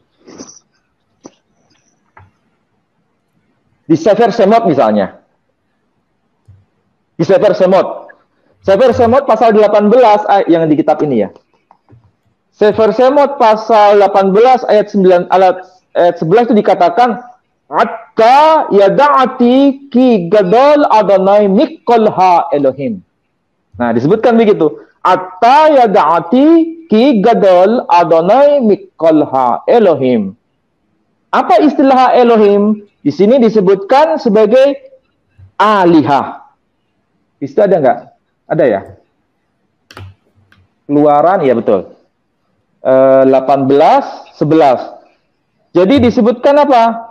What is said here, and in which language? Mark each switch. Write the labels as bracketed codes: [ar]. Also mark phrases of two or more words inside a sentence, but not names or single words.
[id] Di Sefer Shemot misalnya. Di Sefer Shemot. Sefer Shemot pasal 18 yang di kitab ini ya. Sefer Shemot pasal 18 ayat 11 itu dikatakan [he] עתה ידעתי כי גדול אדוני מכל האלוהים. [id] Nah, disebutkan begitu. [he] עתה ידעתי כי גדול אדוני מכל האלוהים. [id] Apa istilah Elohim? Di sini disebutkan sebagai alihah. Itu ada nggak? Ada ya? Keluaran, ya betul. 18:11. Jadi disebutkan apa?